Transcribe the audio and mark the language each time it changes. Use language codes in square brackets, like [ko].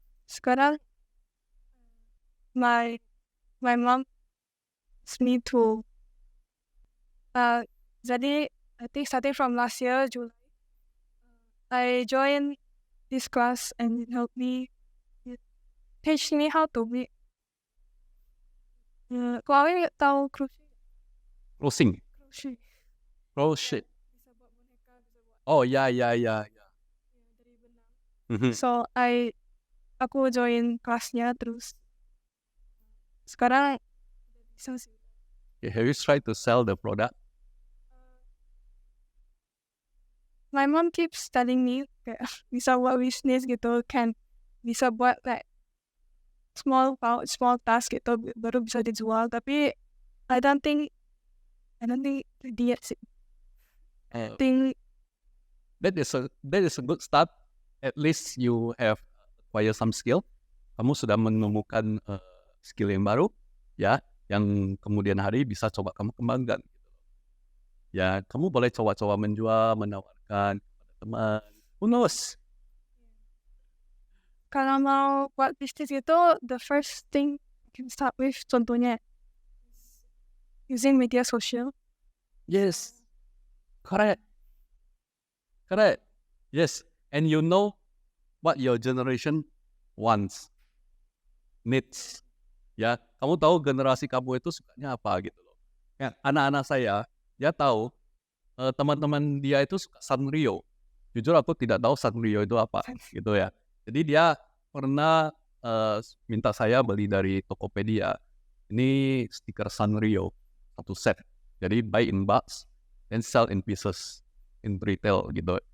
[id] Sekarang [en] my my mom asked me to [id] jadi [en] I think starting from last year July I joined this class and it helped me teach me how to make [id] kalau Awi tahu [en] Closing. crochet Crochet. [id] bisa buat boneka bisa buat Oh ya. dari benang. Mhm. So aku join kelasnya terus sekarang udah bisa sih. [en] Okay, have you tried to sell the product? My mom keeps telling me [id] kayak bisa buat bisnis gitu, kan bisa buat [en] like small task [id] gitu baru bisa dijual, tapi [en] I don't think ready yet [id] sih. [en] I think That is a good start. At least you have acquired some skill. [id] Kamu sudah menemukan skill yang baru, ya, yang kemudian hari bisa coba kamu kembangkan. Ya, kamu boleh coba-coba menjual, menawarkan kepada teman. [en] Who knows? [id] kalau mau buat bisnis itu [en] the first thing you can start with [id] contohnya [en] using media sosial. Yes, correct. Yes, and you know what your generation wants, needs. [id] Ya, kamu tahu generasi kamu itu sukanya apa gitu loh. Ya, anak-anak saya, dia tahu teman-teman dia itu suka Sanrio. Jujur aku tidak tahu Sanrio itu apa gitu ya. Jadi dia pernah minta saya beli dari Tokopedia. Ini stiker Sanrio satu set. Jadi [en] buy in box and sell in pieces in retail [id] gitu.